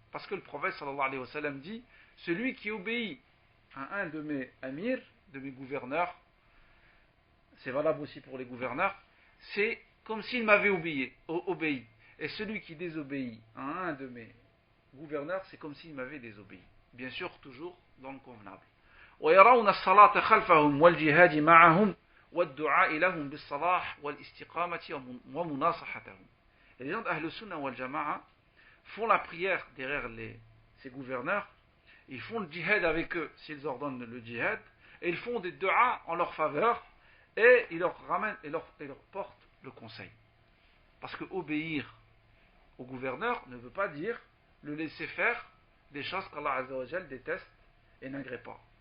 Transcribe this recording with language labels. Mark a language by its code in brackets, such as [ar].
[fr] Parce que le prophète sallallahu alayhi wa sallam dit, celui qui obéit à un de mes amirs, de mes gouverneurs, c'est valable aussi pour les gouverneurs, c'est comme s'il m'avait obéi. Et celui qui désobéit à un de mes gouverneurs, c'est comme s'il m'avait désobéi. Bien sûr, toujours dans le convenable. [ar] ويرون الصلاة خلفهم والجهاد معهم والدعاء لهم بالصلاح والاستقامة ومناصحتهم. [fr] Et les gens d'Ahl Sunna wal Jama'a font la prière derrière ces gouverneurs, ils font le djihad avec eux s'ils ordonnent le djihad, et ils font des du'a en leur faveur, et ils leur ramènent et leur portent le conseil. Parce que obéir au gouverneur ne veut pas dire le laisser faire des choses qu'Allah Azza wa Jal déteste et n'agrée pas.